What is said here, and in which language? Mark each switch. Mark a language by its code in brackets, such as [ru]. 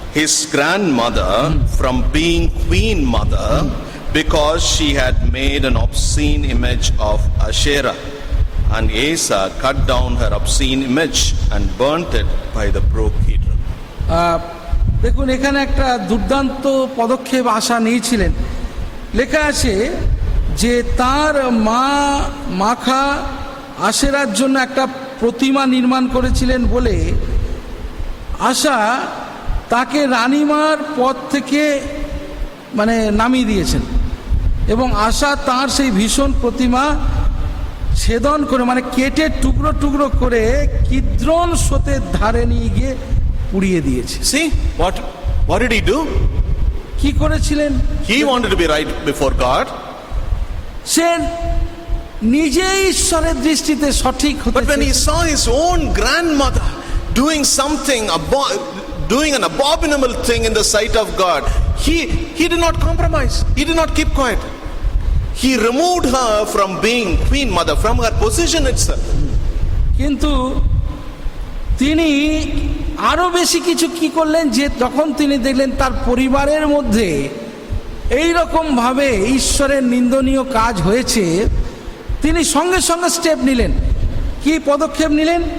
[en] his grandmother, from being queen mother because she had made an obscene image of Asherah. And Asa cut down her obscene image and burnt it by the brook Kidron. [bn] দেখুন এখানে একটা দুর্দান্ত পদক্ষেপ আশা নিয়েছিলেন। লেখা আছে যে তার মা মাখা আশেরার জন্য একটা প্রতিমা নির্মাণ করেছিলেন বলে আশা তাকে রানীমার পদ থেকে মানে নামিয়ে দিয়েছেন, এবং আশা তার সেই ভীষণ প্রতিমা ছেদন করে মানে কেটে টুকরো টুকরো করে কিদ্রন স্রোতের ধারে নিয়ে গিয়ে পুড়িয়ে দিয়েছে। [en] See, what did he do? [bn] কি করেছিলেন? [en] He wanted to be right before God, [bn] সে নিজেই ঈশ্বরের দৃষ্টিতে সঠিক হতে [en] but when he [bn] চেয়েছে। [en] saw his own grandmother doing something, doing an abominable thing in the sight of God, he did not compromise. He did not keep quiet. He removed her from being queen mother, from her position itself. [bn] কিন্তু তিনি আরো বেশি কিছু কি করলেন, যে যখন তিনি দেখলেন তার পরিবারের মধ্যে এই রকম ভাবে ঈশ্বরের নিন্দনীয় কাজ হয়েছে, তিনি সঙ্গে সঙ্গে স্টেপ নিলেন। কি পদক্ষেপ নিলেন?